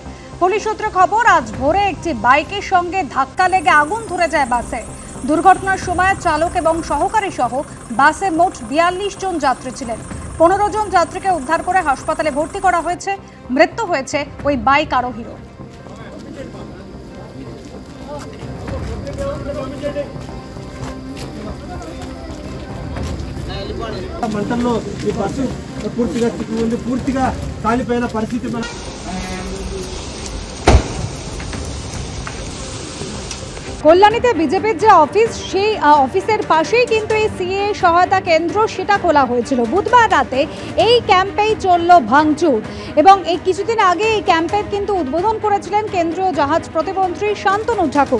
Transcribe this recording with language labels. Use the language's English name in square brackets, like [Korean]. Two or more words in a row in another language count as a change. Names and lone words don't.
[Bangla] পুলিশ সূত্রে খবর, আজ ভোরে একটি বাইকের সঙ্গে ধাক্কা লেগে আগুন ধরে যায় বাসে। দুর্ঘটনার সময় চালক এবং সহকারী সহ বাসে মোট 42 জন যাত্রী ছিলেন। 15 জন যাত্রীকে উদ্ধার করে হাসপাতালে ভর্তি করা হয়েছে। মৃত্যু হয়েছে ওই বাইক আরোহীরও। [Telugu] మంటల్లో ఈ బస్సు పూర్తిగా చిక్కుకుంది, పూర్తిగా కాలిపోయిన పరిస్థితి. [Bangla] কল্যাণীতে বিজেপির যে অফিস, সেই অফিসের পাশেই কিন্তু এই সিএ সহায়তা কেন্দ্র সেটা খোলা হয়েছিল। বুধবার রাতে এই ক্যাম্পেই চলল ভাঙচুর এবং এই কিছুদিন আগে এই ক্যাম্পের কিন্তু উদ্বোধন করেছিলেন কেন্দ্রীয় জাহাজ প্রতিমন্ত্রী শান্তনু ঠাকুর।